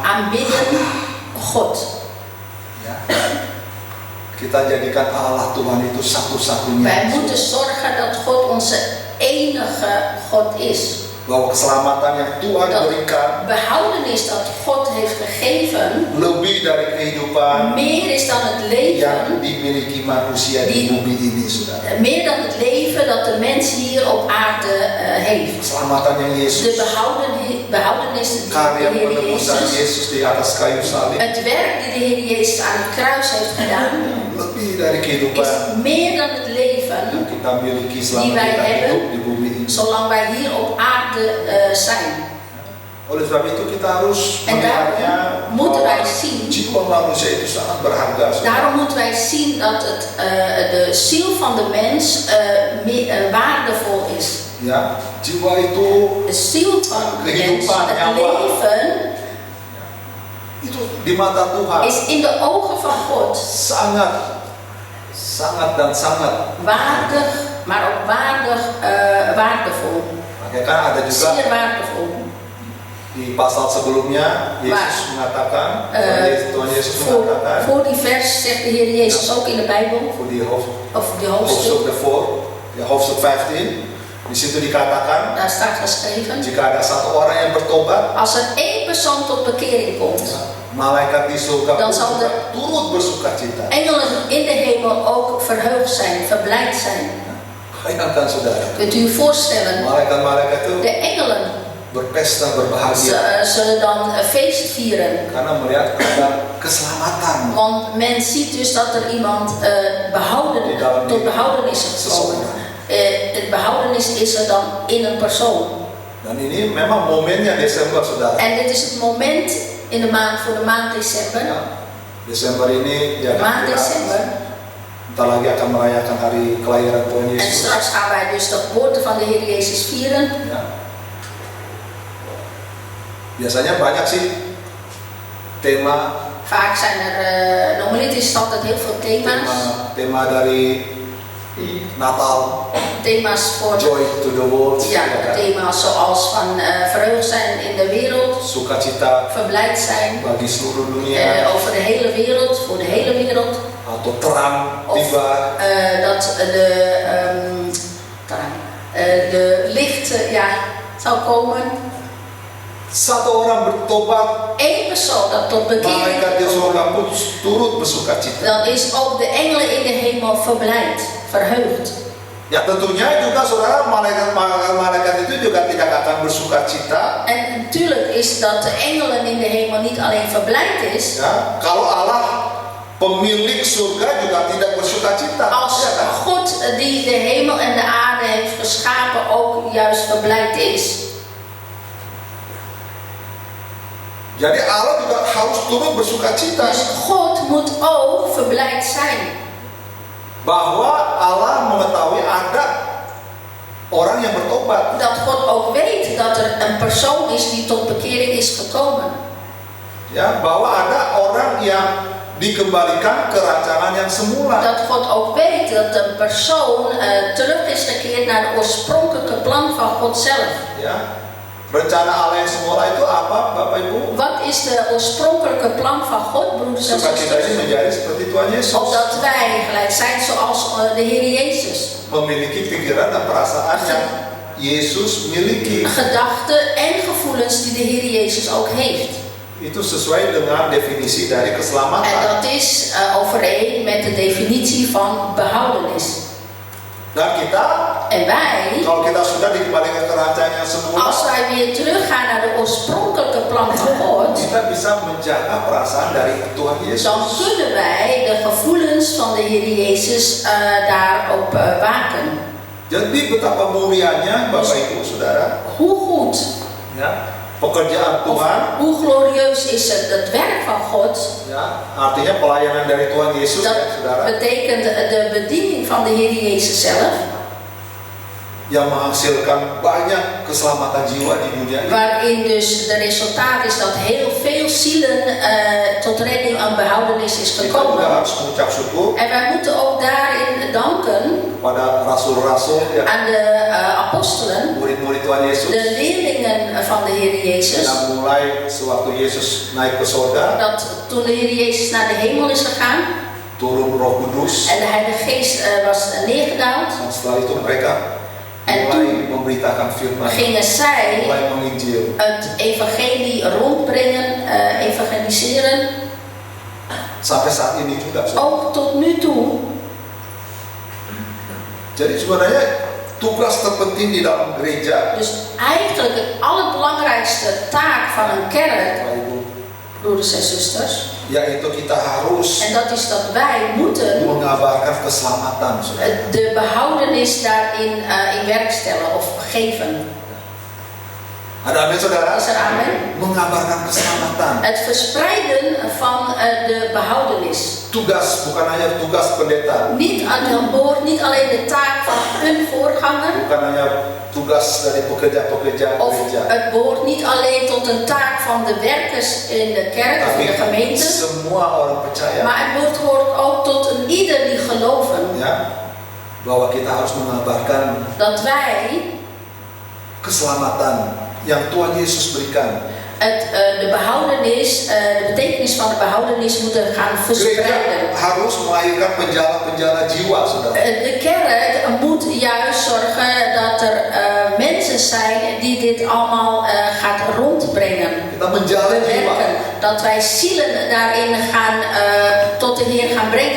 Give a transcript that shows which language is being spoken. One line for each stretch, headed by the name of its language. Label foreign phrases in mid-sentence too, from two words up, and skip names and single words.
Dutch: aanbidden God.
Indonesian: Ya. Kita jadikan Allah Tuhan itu satu-satunya.
Dutch: Wij moeten zorgen dat God onze enige God is.
Indonesian: Bahwa keselamatan yang Tuhan
Dutch: Dat
Indonesian: berikan
Dutch: behoudenis dat God heeft gegeven
Indonesian: lebih dari kehidupan
Dutch: meer is dan het
Indonesian: yang
Dutch: leven,
Indonesian: dimiliki manusia di bumi ini, saudara.
Dutch: meer dan het leven dat de mens hier op aarde heeft.
Indonesian: Keselamatan yang
Dutch: De
Indonesian: Yesus,
Dutch: behoudenis die de
Indonesian: karya
Dutch: Heer
Indonesian: penebusan
Dutch: Jezus,
Indonesian: Yesus di atas kayu salib,
Dutch: het werk die de Heer Jezus aan het kruis heeft gedaan,
Indonesian: lebih dari kehidupan
Dutch: is meer dan het
Indonesian: yang
Dutch: leven
Indonesian: kita miliki
Dutch: Die
Indonesian: selama
Dutch: wij
Indonesian: kita
Dutch: hebben.
Indonesian: hidup di bumi ini.
Dutch: zolang wij hier op aarde zijn.
Indonesian: Oleh sebab itu kita harus
Dutch: En
Indonesian: melihatnya
Dutch: daarom moeten wij
Indonesian: bahwa
Dutch: zien,
Indonesian: jiwa manusia itu sangat berharga, saudara.
Dutch: daarom moeten wij zien dat de ziel van de mens waardevol is.
Indonesian: Ya, jiwa itu
Dutch: De ziel van de mens,
Indonesian: Kehidupan,
Dutch: het
Indonesian: nyawa.
Dutch: leven,
Indonesian: itu di mata Tuhan
Dutch: is in de ogen van God
Indonesian: sangat dan sangat
Dutch: waardig, maar ook waardevol.
Indonesian: makanya kan ada juga
Dutch: Zeer waardevol.
Indonesian: di pasal sebelumnya Yesus mengatakan Tuhan Yesus
Dutch: Voor
Indonesian: mengatakan
Dutch: die vers zegt de Heer Jezus ook in de Bijbel, voor die of die hoofdstuk, hoofdstuk daarvoor, ya hoofdstuk 15,
Indonesian: di situ dikatakan
Dutch: daar staat geschreven,
Indonesian: jika ada satu orang yang bertobat,
Dutch: als er één persoon tot bekering komt,
Indonesian: malaikat di surga
Dutch: Dan
Indonesian: pun
Dutch: zal
Indonesian: juga turut bersukacita.
Dutch: engelen in de hemel ook verheugd zijn, verblijd zijn.
Indonesian: Bayangkan saudara,
Dutch: Kunt u je voorstellen,
Indonesian: malaikat-malaikat itu
Dutch: de engelen
Indonesian: berpesta berbahagia
Dutch: zullen dan een feest vieren.
Indonesian: karena melihat ada keselamatan.
Dutch: Want men ziet dus dat er iemand tot behoudenis is gekomen. Het behoudenis is er dan in een persoon.
Indonesian: Dan ini memang momennya Desember, saudara.
Dutch: En dit is het moment in de maand, voor de maand december.
Indonesian: Ya, Desember ini ya
Dutch: Maand
Indonesian: kita
Dutch: december.
Indonesian: bentar lagi akan merayakan hari kelahiran Tuhan
Dutch: En
Indonesian: Yesus.
Dutch: straks gaan wij dus de geboorte van de Heer Jezus vieren.
Indonesian: Ya. Biasanya banyak sih tema
Dutch: Vaak zijn er, normaliter is het altijd heel veel thema's.
Indonesian: tema dari Natal,
Dutch: Thema's voor, Joy to the World, ja, thema's zoals van verheugd zijn in de wereld,
Indonesian: sukacita
Dutch: verblijd zijn
Indonesian: bagi seluruh dunia,
Dutch: over de hele wereld, voor de hele wereld.
Indonesian: atau terang
Dutch: Of
Indonesian: tiba.
Dutch: dat de licht zou komen.
Indonesian: Satu orang bertobat,
Dutch: Eén persoon dat tot bekering
Indonesian: malaikat di
Dutch: komt,
Indonesian: surga pun turut bersukacita.
Dutch: dan is ook de engelen in de hemel verblijd, verheugd.
Indonesian: Ya tentunya juga saudara, malaikat itu juga tidak akan bersukacita.
Dutch: En natuurlijk is dat de engelen in de hemel niet alleen verblijd is,
Indonesian: Ya, kalau Allah pemilik surga juga tidak bersukacita.
Dutch: als
Indonesian: Ya kan?
Dutch: God die de hemel en de aarde heeft geschapen ook juist verblijd is.
Indonesian: Jadi Allah juga harus turut bersukacita
Dutch: Dus God moet ook verblijd zijn.
Indonesian: bahwa Allah mengetahui ada orang yang bertobat.
Dutch: Dat God ook weet dat er een persoon is die tot bekering is gekomen.
Indonesian: Ya, bahwa ada orang yang dikembalikan ke rancangan yang semula.
Dutch: Dat God ook weet dat een persoon terug is gekeerd naar het oorspronkelijke plan van God zelf.
Indonesian: Ya, rencana Allah yang semula itu apa, Bapak Ibu?
Dutch: Wat is de oorspronkelijke plan van God, broeders en
Indonesian: Supaya kita ini
Dutch: zusters?
Indonesian: menjadi seperti Tuhan Yesus,
Dutch: Opdat wij gelijk zijn zoals de Heer Jezus.
Indonesian: memiliki pikiran dan perasaan yang Yesus miliki.
Dutch: Gedachten en gevoelens die de Heer Jezus ook heeft.
Indonesian: Itu sesuai dengan definisi dari
Dutch: En
Indonesian: keselamatan.
Dutch: dat is overeen met de definitie van behoudenis.
Indonesian: Dan kita,
Dutch: En wij,
Indonesian: kalau kita sudah dikembalikan ke rancangan yang semula,
Dutch: als wij weer teruggaan naar de oorspronkelijke plan van God,
Indonesian: kita bisa menjaga perasaan dari Tuhan Yesus.
Dutch: dan kunnen wij de gevoelens van de Heer Jezus daarop waken.
Indonesian: Jadi betapa mulianya Bapak Ibu Saudara,
Dutch: Hoe goed,
Indonesian: ya, pekerjaan
Dutch: of
Indonesian: Tuhan,
Dutch: hoe glorieus is het werk van God.
Indonesian: ya, artinya pelayanan dari Tuhan Yesus,
Dutch: Dat
Indonesian: ya, Saudara,
Dutch: betekent de bediening van de Heer Jezus zelf,
Indonesian: yang menghasilkan banyak keselamatan jiwa di dunia ini.
Dutch: waarin dus de resultaat is dat heel veel zielen tot redding en behoudenis is
Indonesian: Kita juga
Dutch: gekomen.
Indonesian: harus mengucap syukur
Dutch: En wij moeten ook daarin danken
Indonesian: pada rasul-rasul, ya,
Dutch: aan de apostelen,
Indonesian: murid-murid Tuhan Yesus,
Dutch: de leerlingen van de Heer Jezus,
Indonesian: yang mulai sewaktu Yesus naik ke surga,
Dutch: dat toen de Heer Jezus naar de hemel is gegaan
Indonesian: turun Roh Kudus,
Dutch: en de Heilige Geest was neergedaald,
Indonesian: dan setelah itu mereka
Dutch: En
Indonesian: mulai memberitakan firman,
Dutch: gingen zij
Indonesian: mulai menginjil.
Dutch: het evangelie rondbrengen, evangeliseren,
Indonesian: Sampai saat ini juga. Saudara.
Dutch: ook tot nu toe.
Indonesian: Jadi sebenarnya tugas terpenting di dalam gereja,
Dutch: Dus eigenlijk het allerbelangrijkste taak van een kerk,
Indonesian: Bapak Ibu,
Dutch: broeders en zusters,
Indonesian: yaitu kita harus
Dutch: en dat is dat wij moeten
Indonesian: mengabarkan keselamatan, saudara.
Dutch: de behoudenis daarin in werk stellen of geven.
Indonesian: Ada amin, saudara?
Dutch: Is er amen?
Indonesian: Mengabarkan keselamatan.
Dutch: Het verspreiden van de behoudenis.
Indonesian: tugas, bukan hanya tugas pendeta,
Dutch: niet alleen de taak van een voorganger.
Indonesian: bukan hanya tugas dari pekerja-pekerja
Dutch: Of
Indonesian: gereja,
Dutch: het behoort niet alleen tot een taak van de werkers in de kerk of in
Indonesian: tapi
Dutch: de gemeente.
Indonesian: semua orang percaya,
Dutch: Maar het behoort ook tot een ieder die geloven.
Indonesian: ya, bahwa kita harus mengabarkan
Dutch: Dat wij
Indonesian: keselamatan yang Tuhan Yesus berikan.
Dutch: de behoudenis, de betekenis van de behoudenis moeten gaan
Indonesian: Gereja
Dutch: verspreiden.
Indonesian: harus melahirkan penjala-penjala jiwa, saudara.
Dutch: De kerk moet juist zorgen dat er mensen zijn die dit allemaal gaat rondbrengen.
Indonesian: Kita menjala jiwa,
Dutch: Bewerken. Dat wij zielen daarin gaan tot de Heer gaan brengen.